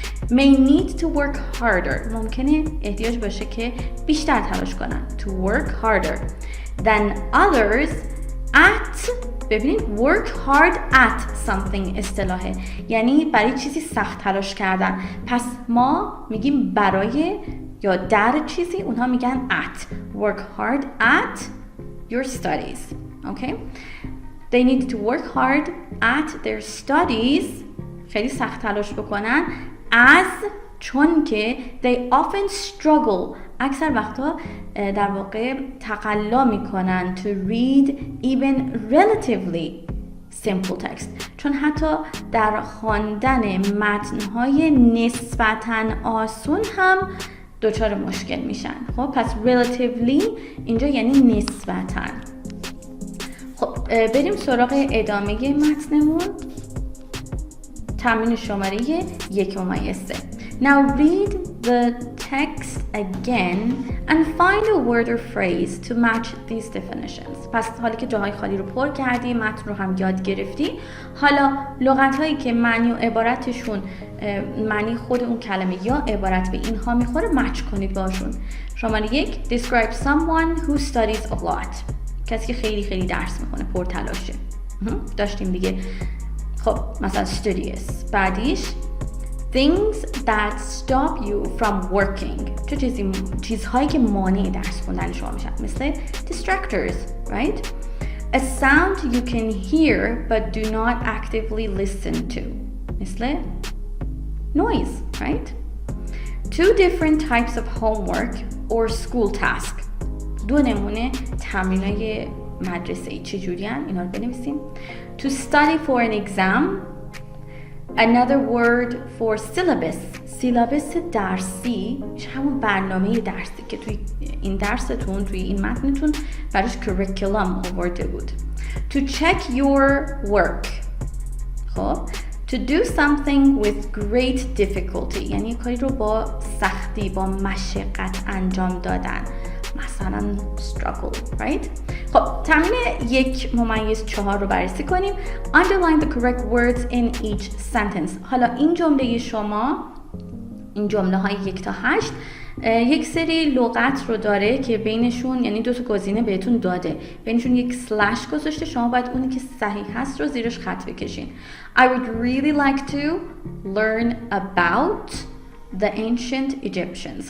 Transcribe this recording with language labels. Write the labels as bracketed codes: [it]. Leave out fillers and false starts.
[en] may need to work harder، [fa] ممکنه احتیاج باشه که بیشتر تلاش کنن [en] to work harder than others at، [fa] ببینید [en] work hard at something [fa] اصطلاحه، یعنی برای چیزی سخت تلاش کردن. پس ما میگیم برای یا در چیزی، اونها میگن at. [en] work hard at your studies. Okay? They need to work hard at their studies، [fa] خیلی سخت تلاش بکنن، as، چون که [en] they often struggle، [fa] اکثر وقتا در واقع تقلا میکنن [en] to read even relatively simple text، [fa] چون حتی در خواندن متن‌های نسبتاً آسون هم دچار مشکل میشن. خب پس relatively اینجا یعنی نسبتاً. خب بریم سراغ ادامه متنمون. تمرین شماره 1-3. [en] Now read the text again and find a word or phrase to match these definitions. [fa] پس حالی که جاهای خالی رو پر کردی، متن رو هم یاد گرفتی، حالا لغت‌هایی که معنی و عبارتشون معنی خود اون کلمه یا عبارت به اینها میخوره مچ کنید باشون. [en] شماره 1 describe someone who studies a lot. [fa] کسی که خیلی خیلی درس میخونه، پرتلاشه. داشتیم دیگه. خب مثلا studious. [en] بعدیش things that stop you from working. [fa] چه چیزهایی که مانع درس خوندن شما میشن، مثل distractors, right? [en] A sound you can hear but do not actively listen to. مثل noise, right? 2 different types of homework or school task. [fa] 2 نمونه تمرینای مدرسه‌ای چجوریان؟ اینا رو بنویسیم. [en] To study for an exam. Another word for syllabus. [fa] syllabus درسی میشه همون برنامه درسی که توی این درستون، توی این متنتون براش curriculum آورده بود. [en] To check your work. خب To do something with great difficulty. [fa] یعنی کاری رو با سختی، با مشقت انجام دادن. مثلا struggle, right? خب تمرین 1-4 رو بررسی کنیم. [en] Underline the correct words in each sentence. [fa] حالا این جمله شما، این جمله های 1 تا 8 یک سری لغت رو داره که بینشون، یعنی 2 تا گزینه بهتون داده، بینشون یک سلش گذاشته، شما باید اونی که صحیح هست رو زیرش خط بکشین. [en] I would really like to learn about the ancient Egyptians.